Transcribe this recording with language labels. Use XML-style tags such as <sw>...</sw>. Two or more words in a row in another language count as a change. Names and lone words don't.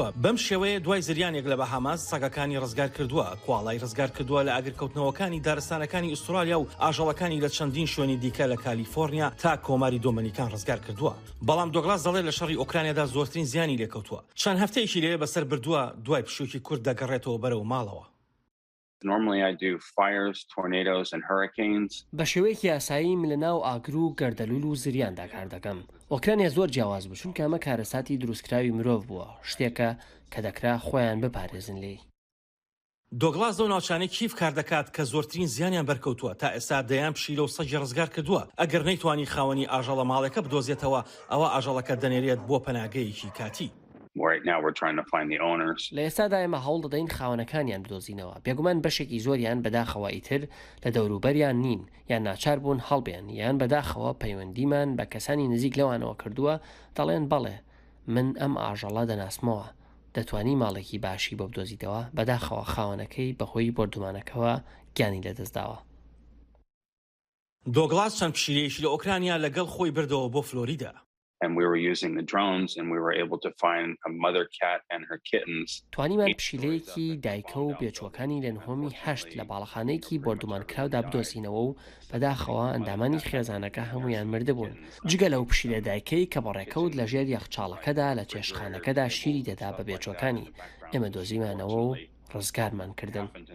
<ckb>بەم شێوەیە دوای زریانێک لە بەهاماس سەگەکانی ڕزگار کردووە، کواڵای ڕزگار کردووە لە ئاگرکەوتنەوەکانی دارستانەکانی ئوسترالیا و ئاژەڵەکانی لە چەندین شوێنی دیکە لە کالیفۆرنیا تا کۆماری دۆمەنیکان ڕزگار کردووە. بەڵام دۆگلاس دەڵێت لە شەڕی ئۆکرانیادا زۆرترین زیانی لێکەوتووە. چەند هەفتەیەکی لێ بەسەر بردووە دوای پشووکی کورد دەگەڕێتەوە بەرەو ماڵەوە.</ckb> <en>Normally I do fires, tornadoes and hurricanes.</en> <ckb>بە شێوەیەکی یاسایی من لە ناو ئاگر و گەردەلوول و زریاندا کار دەکەم. ئۆکرانیا زۆر جیاواز بوو چونکە ئەمە کارەساتی دروستکراوی مرۆڤ بووە، شتێکە کە دەکرا خۆیان بپارێزن لێی. دۆگلاس دە ناوچانەی کیف کار دەکات کە زۆرترین زیانیان بەرکەوتووە تا ئێستا دەیان پشیلە و سەگی ڕزگار کردووە. ئەگەر نەیتوانی خاوەنی ئاژەڵە ماڵێکە بدۆزێتەوە ئەوە ئاژەڵەکە دەنێرێت بۆ پەناگەیەکی کاتی.</ckb> <en>Right now we're trying to find the owners.</en> <ckb>لە ئێستادا ئێمە هەوڵ دەدەین خاوەنەکانیان بدۆزینەوە. بێگومان بەشێکی زۆریان بەداخەوە ئیتر لە دەوروبەریان نین یان ناچار بوون هەڵبێن یان بەداخەوە پەیوەندیمان بە کەسانی نزیک لەوانەوە کردووە دەڵێن بەڵێ من ئەم ئاژەڵە دەناسمەوە دەتوانی ماڵێکی باشی بۆ بدۆزیتەوە بەداخەوە خاوەنەکەی بەهۆی بردومانەکەەوە گیانی لەدەستداوە. دۆگلاس چەند پشیلەیەکی لە ئۆکرانیا لەگەڵ خۆی بردەوە بۆ فلۆریدا.</ckb> <en>And we were using the drones and we were able to find a mother cat and her kittens.</en> <ckb>توانیمان پشیلەیەکی دایکە و بێچووەکانی لە نهۆمی 8 لە باڵەخانەیەکی بردومانکراودا بدۆزینەوە و بەداخەوە ئەندامانی خێزانەکە هەمویان مردبوون. جگە لەو پشیلە دایکەی کە بەڕێکەوت لە ژێر یەخچاڵەکەدا لە چێشخانەکەدا شیری دەدا بە بێچووەکانی ئێمە دۆزیمانەوە و ڕزگارمان کردن.</ckb>